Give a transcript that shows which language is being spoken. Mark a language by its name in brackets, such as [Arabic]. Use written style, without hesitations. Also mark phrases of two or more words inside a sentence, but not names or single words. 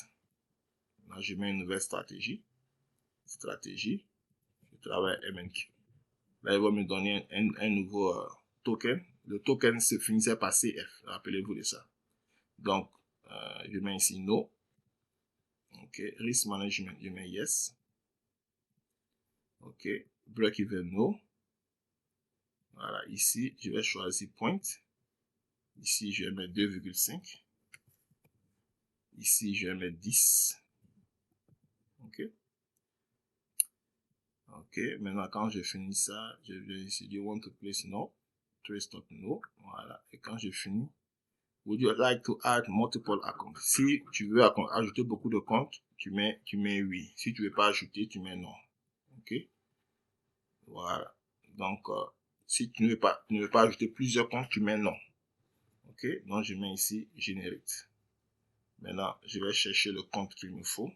[French] Là, je mets une nouvelle stratégie. Stratégie. Je travaille MNQ. Là, il va me donner un nouveau token. Le token se finissait par CF. Rappelez-vous de ça. Donc, je mets ici No. Ok. Risk Management, je mets Yes. Ok. Break-even No. Voilà. Ici, je vais choisir Point. Ici, je vais mettre 2,5. Ici, je vais mettre 10. Ok. Ok. Maintenant, quand je finis ça, je vais ici, [English] you want to place No. Trade stop No. [French] Voilà. Et quand je finis, [English] would you like to add multiple accounts? [French] Si tu veux ajouter beaucoup de comptes, tu mets oui. Si tu veux pas ajouter, tu mets non. Ok. Voilà. Donc, si tu ne veux pas ajouter plusieurs comptes, tu mets non. Ok. Donc, je mets ici Generate. Maintenant, je vais chercher le compte qu'il me faut.